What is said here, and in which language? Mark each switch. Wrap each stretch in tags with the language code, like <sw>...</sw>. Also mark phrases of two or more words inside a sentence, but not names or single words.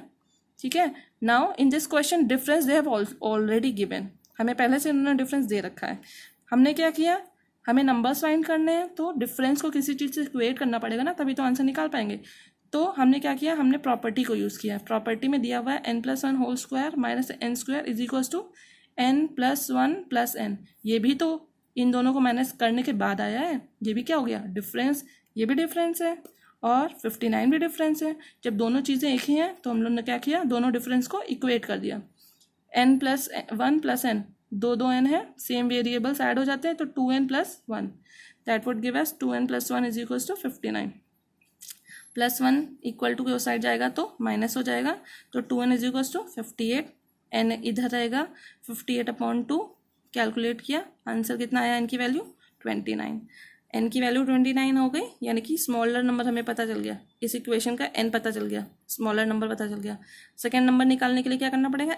<hi>ठीक है,</hi> <en>now in this question difference they have already given.</en> <hi>हमें पहले से उन्होंने डिफरेंस दे रखा है. हमने क्या किया? हमें</hi> <en>numbers find</en> <hi>करने हैं तो डिफरेंस को किसी चीज़ से इक्वेट करना पड़ेगा ना, तभी तो आंसर निकाल पाएंगे. तो हमने क्या किया? हमने प्रॉपर्टी को यूज़ किया.</hi> <en>property</en> <hi>में दिया हुआ है</hi> <en>n plus 1 whole square minus n square is equals to n plus 1 plus n.</en> <hi>ये भी तो इन दोनों को माइनस करने के बाद आया है. ये भी क्या हो गया? डिफरेंस. ये भी डिफरेंस है और 59 भी डिफरेंस है. जब दोनों चीज़ें एक ही हैं तो हम लोग ने क्या किया? दोनों डिफरेंस को इक्वेट कर दिया. n plus 1 plus n, दो n है,</hi> <en>same variables add</en> <hi>हो जाते हैं तो 2n plus 1.</hi> <en>that would give us 2n plus 1 is equals to 59. plus 1 equal to</en> <hi>के साइड जाएगा तो माइनस हो जाएगा, तो</hi> <en>2n is equals to 58.</en> <hi>n इधर रहेगा, 58/2 कैलकुलेट किया, आंसर कितना आया? n की वैल्यू 29. n की वैल्यू 29 हो गई, यानी कि</hi> <en>smaller number</en> <hi>हमें पता चल गया. इस इक्वेशन का n पता चल गया,</hi> <en>smaller number</en> <hi>पता चल गया.</hi> <en>second number</en> <hi>निकालने के लिए क्या करना पड़ेगा?</hi>